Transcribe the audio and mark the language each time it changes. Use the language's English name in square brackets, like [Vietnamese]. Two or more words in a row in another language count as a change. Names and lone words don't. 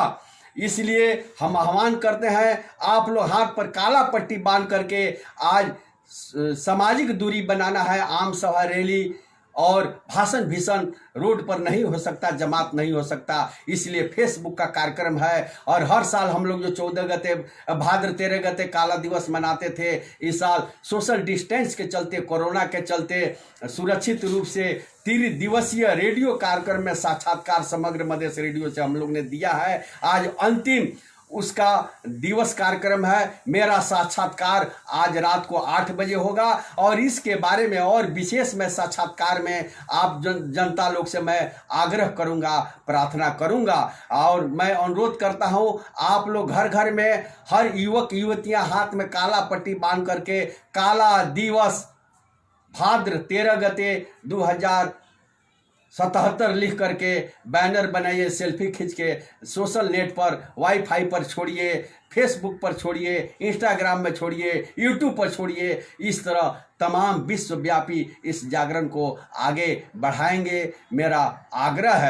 [Hindi] इसलिए हम आह्वान करते हैं, आप लोग हाथ पर काला पट्टी बांध करके आज सामाजिक दूरी बनाना है। आम सभा, रैली और भाषण भीषण रोड पर नहीं हो सकता, जमात नहीं हो सकता। इसलिए फेसबुक का कार्यक्रम है। और हर साल हम लोग जो 14 गते, भाद्र 13 गते काला दिवस मनाते थे, इस साल [English] social distance [Hindi] के चलते, कोरोना के चलते सुरक्षित रूप से 3 दिवसीय रेडियो कार्यक्रम में साक्षात्कार समग्र मधेश रेडियो से हम लोग ने दिया है। आज अंतिम उसका दिवस कार्यक्रम है। मेरा साक्षात्कार आज रात को 8 बजे होगा और इसके बारे में और विशेष में साक्षात्कार में आप जनता लोग से मैं आग्रह करूंगा, प्रार्थना करूंगा और मैं अनुरोध करता हूं, आप लोग घर घर में हर युवक युवतियां हाथ में काला पट्टी बांध करके काला दिवस भाद्र 13 गते 2077 लिख करके बैनर बनाइए, सेल्फी खींच के [English] social net [Hindi] पर, वाईफाई पर छोड़िए, फेसबुक पर छोड़िए, इंस्टाग्राम में छोड़िए, यूट्यूब पर छोड़िए। इस तरह तमाम विश्वव्यापी इस जागरण को आगे बढ़ाएंगे, मेरा आग्रह है।